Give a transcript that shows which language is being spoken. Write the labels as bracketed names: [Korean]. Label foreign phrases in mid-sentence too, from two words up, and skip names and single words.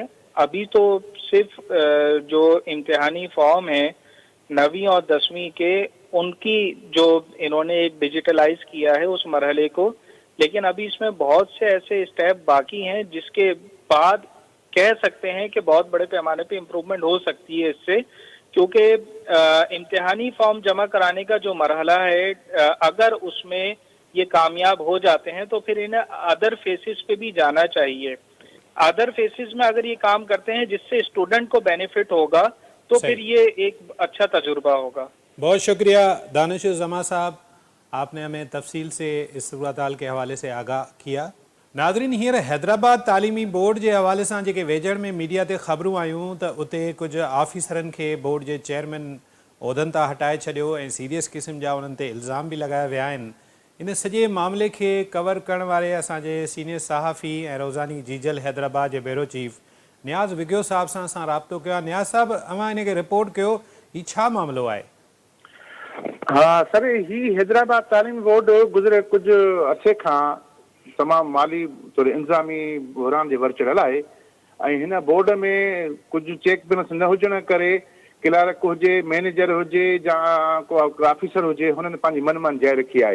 [Urdu] ابھی تو صرف جو امتحانی فارم ہے 9ویں اور 10ویں کے، ان کی جو انہوں نے ڈیجیٹلائز کیا ہے اس مرحلے کو، لیکن ابھی اس میں بہت سے ایسے اسٹیپ باقی ہیں جس کے بعد کہہ سکتے ہیں کہ بہت بڑے پیمانے پہ امپروومنٹ ہو سکتی ہے اس سے، کیونکہ امتحانی فارم جمع کرانے کا جو مرحلہ ہے اگر اس میں یہ کامیاب ہو جاتے ہیں تو پھر انہیں [English] other phases [Urdu] پہ بھی جانا چاہیے. [English] other phases [Urdu] میں اگر یہ کام کرتے ہیں جس سے اسٹوڈنٹ کو بینیفٹ ہوگا تو پھر یہ ایک اچھا تجربہ ہوگا. بہت شکریہ دانش الزماں صاحب، آپ نے ہمیں تفصیل سے اس صورتحال کے حوالے سے آگاہ کیا. [Sindhi] नाज़रीन, हींअर हैदराबाद तालीमी बोर्ड के हवाले से जेके वेझड़ में मीडिया ते ख़बरूं आयूं त उते कुछ ऑफिसरनि के बोर्ड के चेयरमैन उहदनि तां हटाए छॾियो ऐं सीरियस क़िस्म जा उन्हनि ते इल्ज़ाम भी लगाया विया आहिनि। इन सॼे मामले के कवर करण वारे असांजे सीनियर सहाफ़ी ऐं रोज़ानी जीजल हैदराबाद के [English] bureau chief [Sindhi] नियाज़ विग्यो साहब सां असां राब्तो कयो आहे। नियाज़ साहब, अवां इन खे रिपोर्ट कयो, ही छा मामलो आहे? हाँ सर, ही हैदराबाद तालीम बोर्ड गुज़रे कुछ अरसे खां तमामु माली तौर इंतज़ामी बहरान जे वर चढ़ियल आहे ऐं हिन बोर्ड में कुझु [English] check balance [Sindhi] न हुजण करे क्लार्क हुजे, मैनेजर हुजे या को ऑफिसर हुजे, हुननि पंहिंजी मनमानी जारी रखी आहे।